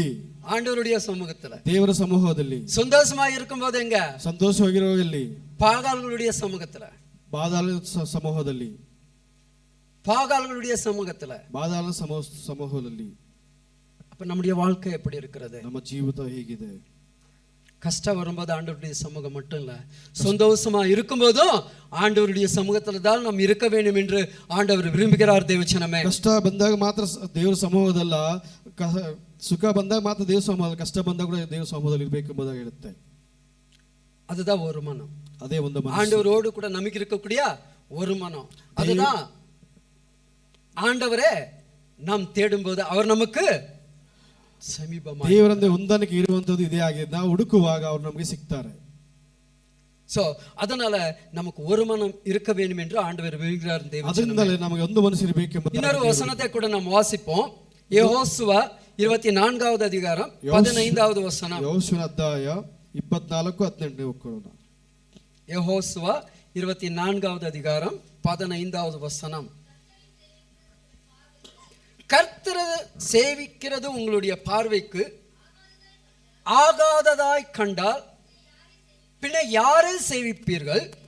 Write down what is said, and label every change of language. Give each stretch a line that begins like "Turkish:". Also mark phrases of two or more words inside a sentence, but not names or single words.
Tamil: ஆண்டவருடைய சமூகத்துல,
Kannada: ದೇವರ ಸಮೂಹದಲ್ಲಿ.
Tamil: சந்தோஷமா இருக்கும்போது எங்க?
Kannada: ಸಂತೋಷವಾಗಿರುವಾಗಲ್ಲಿ
Tamil: பாகால்களுடைய சமூகத்துல.
Kannada: ಬಾದಾಳ ಸಮೂಹದಲ್ಲಿ.
Tamil: பாகால்களுடைய சமூகத்துல,
Kannada: ಬಾದಾಳ ಸಮೂಹದಲ್ಲಿ.
Tamil: அப்ப நம்முடைய வாழ்க்கை எப்படி இருக்கிறது?
Kannada: ನಮ್ಮ ಜೀವಿತ ಹೇಗಿದೆ?
Tamil: கஷ்டம் வரும்போது ஆண்டவருடைய சமூகம் மட்டும் இல்ல, சந்தோஷமா இருக்கும்போதும் ஆண்டவருடைய சமூகத்துல தான் நாம் இருக்க வேண்டும் என்று ஆண்டவர் விரும்புகிறார். தேவச்சனமே,
Kannada: ಕಷ್ಟ ಬಂದಾಗ ಮಾತ್ರ ದೇವರ ಸಮೂಹದಲ್ಲ, ಸುಖ ಬಂದಾಗ ಮಾತ್ರ ದೇವರ ಸಮೂಹ, ಕಷ್ಟ ಬಂದಾಗ ಕೂಡ ದೇವರ ಸಮೂಹದಲ್ಲಿ ಇರಬೇಕು ಎಂಬುದಾಗಿ ಹೇಳುತ್ತೆ.
Tamil: அதுதான் ஒரு மனம்.
Kannada: அதே ಒಂದು ಮನಸ್ಸು,
Tamil: ஆண்டவரோடு கூட நமக்கு இருக்கக்கூடிய ஒரு மனம். அதுதான் ஆண்டவரே நாம் தேடும்போது அவர் நமக்கு ಸಮೀಪமாக,
Kannada: ದೇವರೊಂದಿಗೆ ಹೊಂದಾಣಿಕೆ ಇರುವಂತದ್ದು ಇದೇ ಆಗಿದೆ. ನಾವು ಹುಡುಕುವಾಗ ಅವರು ನಮಗೆ ಸಿಗ್ತಾರೆ.
Tamil: சோ அதனால நமக்கு ஒரு மனம் இருக்க வேண்டும் என்று ஆண்டவர் விரும்புகிறார்.
Kannada: ಅದರಿಂದಲೇ ನಮಗೆ ಒಂದು ಮನಸ್ಸು ಇರಬೇಕು ಎಂಬ
Tamil: இன்னொரு வசனத்தை கூட நாம் வாசிப்போம். யோசுவா 24வது அதிகாரம் 15வது வசனம்.
Kannada: யோசுவ ಅಧ್ಯಾಯ 24:18 ಓದ್ಕೊಳ್ಳೋಣ.
Tamil: யோசுவா 24வது அதிகாரம் 15வது வசனம். கர்த்தரை சேவிக்கிறது உங்களுடைய பார்வைக்கு ஆகாததாய் கண்டால் பின்ன யாரை சேவிப்பீர்கள்?